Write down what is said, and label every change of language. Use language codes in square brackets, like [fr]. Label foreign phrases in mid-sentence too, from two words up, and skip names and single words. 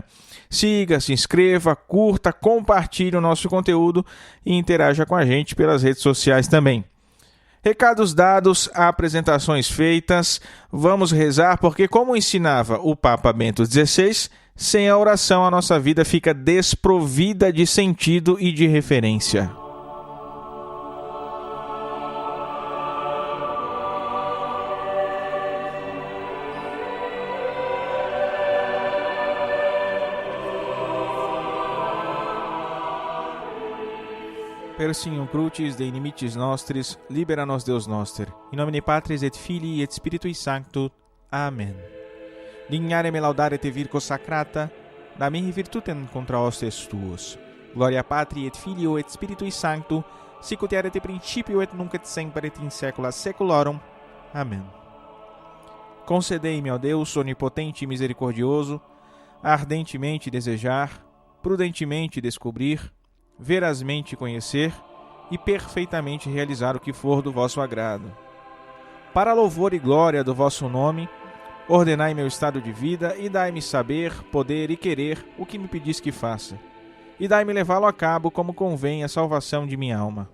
[pt] Siga, se inscreva, curta, compartilhe o nosso conteúdo e interaja com a gente pelas redes sociais também. Recados dados, apresentações feitas, vamos rezar porque, como ensinava o Papa Bento XVI, sem a oração a nossa vida fica desprovida de sentido e de referência. [la] Per signum crucis de inimicis nostris, libera nos Deus noster. In nomine Patris et Filii et Spiritui Sancto. Amen. Dignare me laudare te virgo sacrata, da mihi virtutem contra hostes tuos. Gloria Patri et Filio et Spiritui Sancto, sic ut erat in principio et nunc et semper et in saecula saeculorum. Amen. [pt] Concedei-me, ó Deus, onipotente e misericordioso, ardentemente desejar, prudentemente descobrir, verazmente conhecer e perfeitamente realizar o que for do vosso agrado. Para louvor e glória do vosso nome, ordenai meu estado de vida e dai-me saber, poder e querer o que me pedis que faça, e dai-me levá-lo a cabo como convém à salvação de minha alma.